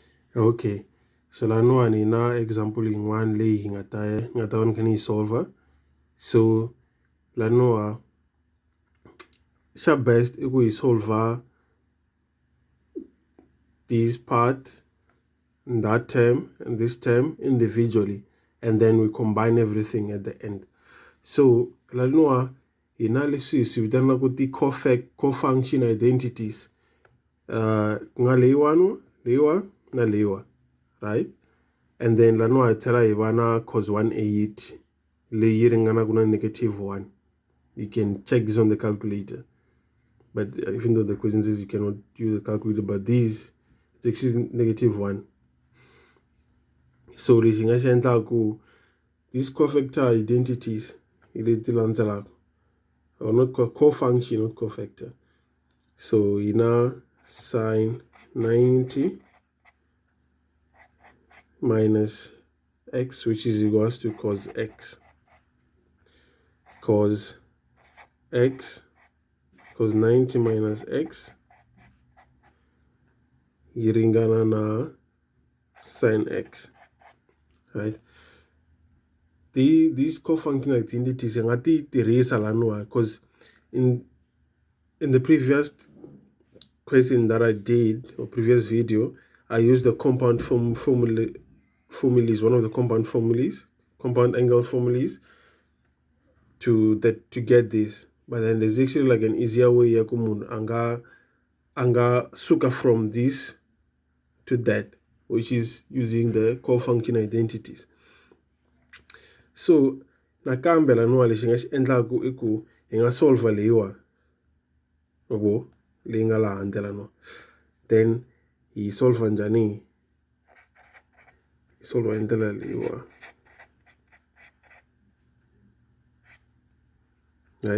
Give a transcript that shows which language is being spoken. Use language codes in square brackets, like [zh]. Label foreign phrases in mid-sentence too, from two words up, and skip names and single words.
[ts] Okay, so laniwani na example yin'wana leyi hi nga ta va ni kha ni yi solver. [en] So [ts] laniwa xa best i ku hi [en] solver this part, that term, and this term individually, and then we combine everything at the end. [ts] So laniwa hi na leswi hi swi vitanaka ti [en] co-function identities. [ts] Ku nga leyiwa na leyiwa, right? [en] And then [ts] laniwa hi tlhela hi va na cos 180 leyi ringanaka na -1. [en] You can check this on the calculator, but even though the question says you cannot use a calculator, but these, it's actually -1. [ts] So lexi nga xi endlaku, [en] these cofactor identities [ts] hi leti landzelaka, [en] or not co-function, not cofactor. So [ts] hi na [en] sin 90 minus x, which is equals to cos x. [ts] Cos 90 minus x yi ringana na sin x, right? [en] These co-function identities [ts] hi nga ti tirhisa laniwa, [en] because in the previous question that I did, or previous video, I used the compound formulas, one of the compound angle formulas to get this. But then there's actually like an easier way [ts] ya ku munhu anga suka [en] from this to that, which is using the co-function identities. [ts] So nakambe laniwa lexi nga xi endlaku i ku hi nga solver leyiwa, leyi nga laha handle laniwa, then hi solver njhani? Hi solver hi ndlela leyiwa, right?